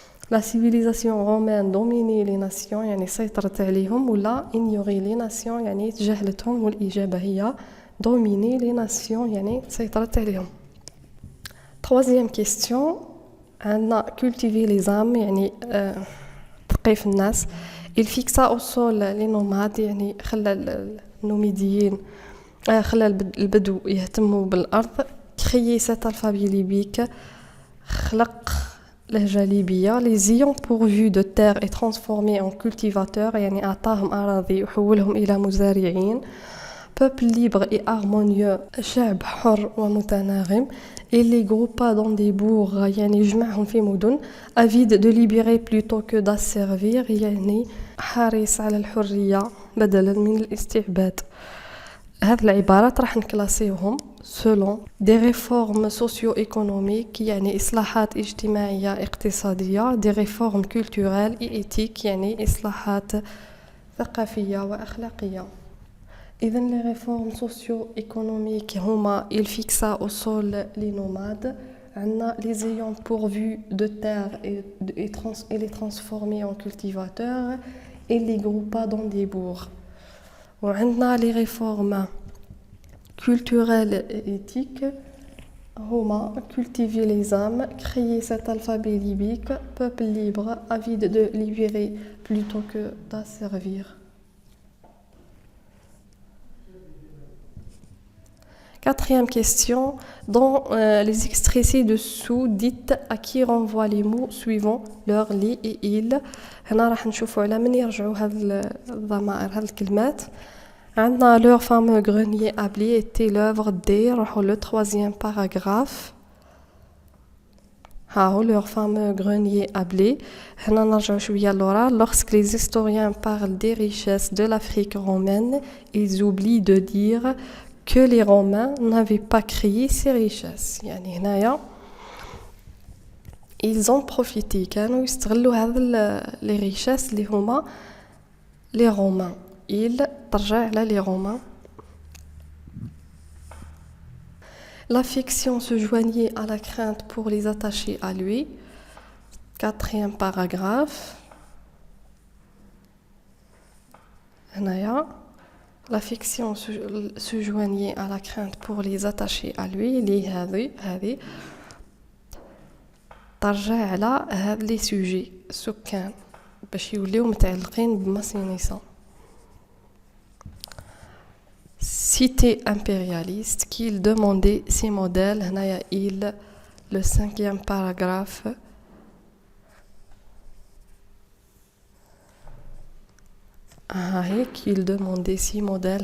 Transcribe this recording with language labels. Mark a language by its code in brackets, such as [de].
[fr] La civilisation romaine dominait les nations, [ar] يعني سيطرت عليهم, [fr] ولا ignorait les nations, [ar] يعني تجاهلتهم, والإجابة هي [fr] dominer les nations, يعني سيطرت عليهم. Troisième question, عندنا cultiver les âmes, [ar] يعني تثقيف الناس. [fr] Il fixa au sol les nomades, [ar] يعني خلى النوميديين خلى البدو يهتموا بالأرض. [fr] créer cet alphabet libyque, [ar] خلق لهجة ليبية. [fr] les ayants pourvus de terre et transformés en cultivateurs, [ar] يعني أعطاهم أراضي وحولهم إلى مزارعين. [fr] peuple libre et harmonieux, [ar] شعب حر ومتناغم. [fr] et les groupa dans des bourgs, [ar] يعني جمعهم في مدن. [fr] avide de libérer plutôt que d'asservir, [ar] يعني حريص على الحرية بدلاً من الاستعباد. هذه العبارات راح نكلاسيوهم [fr] selon des réformes socio-économiques, [ar] يعني إصلاحات اجتماعية اقتصادية, [fr] des réformes culturelles et éthiques, [ar] يعني إصلاحات ثقافية وأخلاقية. [fr] إذن les réformes socio-économiques [ar] هما [fr] il fixa au sol les nomades, عندنا les ayants pourvus de terre et les transformés en cultivateurs, et les groupa dans des bourgs. [ar] وعندنا [fr] les réformes culturelles et éthiques هما cultiver les âmes, créer cet alphabet libyque, peuple libre, avide de libérer plutôt que d'asservir. Quatrième question, dans les extraits ci-dessous, dites à qui renvoient les mots suivants, leur, les et il. [ar] هنا راح نشوفوا على من يرجعوا هذه الضمائر هذه الكلمات. عندنا [fr] leur fameux grenier à blé était l'œuvre des, راحوا le troisième paragraphe. هاهو leur fameux grenier à blé. [ar] هنا نرجعوا شوية لورا. [fr] Lorsque les historiens parlent des richesses de l'Afrique romaine, ils oublient de dire que les Romains n'avaient pas créé ces richesses. [ar] يعني هنايا [fr] ils ont profité, [ar] كانوا يستغلوا هذا les richesses اللي هما les Romains. ils ترجع على les Romains. [fr] L'affection se joignait à la crainte pour les attacher à lui. Quatrième paragraphe. هنايا l'affection se joignait à la crainte pour les attacher à lui. [ar] اللي هذه ترجع على هاد لي سوجي سكان باش يوليو متعلقين بماسينيسا. [fr] Cité impérialiste qu'il demandait ses modèles. هنايا il le cinquième paragraphe. هاي qu'il demandait ses modèles.